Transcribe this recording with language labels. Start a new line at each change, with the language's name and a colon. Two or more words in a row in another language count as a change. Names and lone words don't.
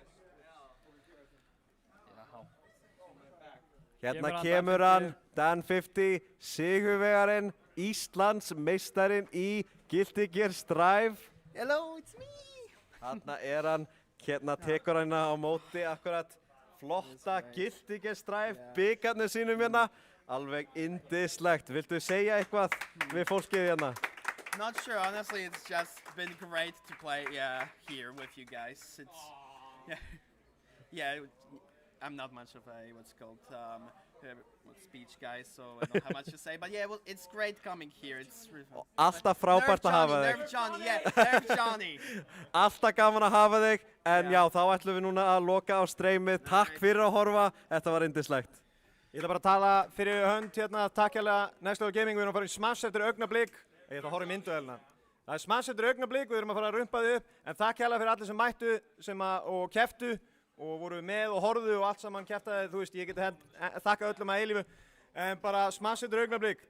Icelandic: Hérna kemur hann, Dan 50, sigurvegarinn, Íslands meistarinn í Guilty Gear Strive.
English: Hello, it's me!
Icelandic: Þarna er hann, hérna tekur hann á móti akkurat flotta Guilty Gear Strive, bikarnir sínum hérna. Alveg indislegt. Viltu segja eitthvað við fólkið hérna?
English: Not sure, honestly. It's just been great to play here with you guys. It's I'm not much of a what's called speech guy, so I don't have much to say. But yeah, well, it's great coming here. It's really fun.
Icelandic: Alltaf frábært að hafa þig.
English: Nerve Johnny, yeah, Nerve Johnny.
Icelandic: Alltaf gaman að hafa þig, en já, þá ætlum við núna að loka á streymið. Takk fyrir að horfa, þetta var yndislegt. Ég ætla bara að tala fyrir hönd hérna, takk hérlega Next Level Gaming, við erum að fara í smash eftir augnablik. Ég ætla að horfa í mynduvelina. Það er smash eftir augnablik, við erum að fara að rumpa þið upp, en takk hérlega fyrir allir sem mættu og keftu og voru með og horfðu og allt saman keftaði, þú veist, ég geti þakka öllum að eilífu, en bara smash eftir augnablik.